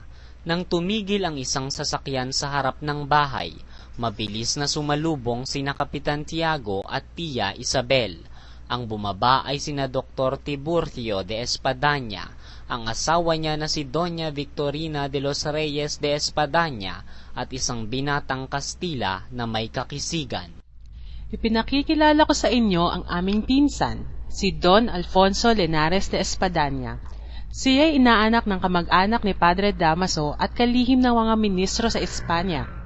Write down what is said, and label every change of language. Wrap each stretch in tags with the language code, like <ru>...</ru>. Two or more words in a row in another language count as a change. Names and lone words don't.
<tl>Nang tumigil ang isang sasakyan sa harap ng bahay, mabilis na sumalubong sina Kapitan Tiago at Tia Isabel. Ang bumaba ay sina Dr. Tiburcio de Espadaña, ang asawa niya na si Doña Victorina de los Reyes de Espadaña at isang binatang Kastila na may kakisigan. Ipinakikilala ko sa inyo ang aming pinsan, si Don Alfonso Lenares de Espadaña. Siya ay inaanak ng kamag-anak ni Padre Damaso at kalihim ng mga ministro sa Espanya.</tl>